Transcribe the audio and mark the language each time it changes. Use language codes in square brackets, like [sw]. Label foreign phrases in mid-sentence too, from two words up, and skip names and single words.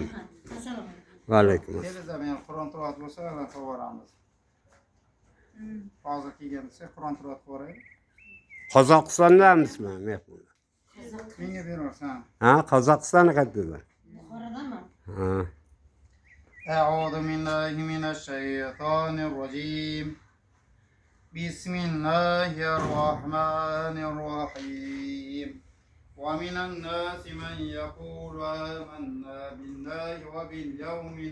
[ar] وعليكم السلام. [uz] Kelingizlar, men Qur'on tilovat bo'lsa, qilib boramiz. Hozir kelganimizda Qur'on tilovat qilib Qozog'istondamizmi mehmonlar? menga berarsan. Ha, Qozog'iston qayerda? Buxorodami? Ha. [ar] أعوذ بالله من الشيطان الرجيم بسم الله الرحمن الرحيم ومن الناس من يقول آمنا بالله وباليوم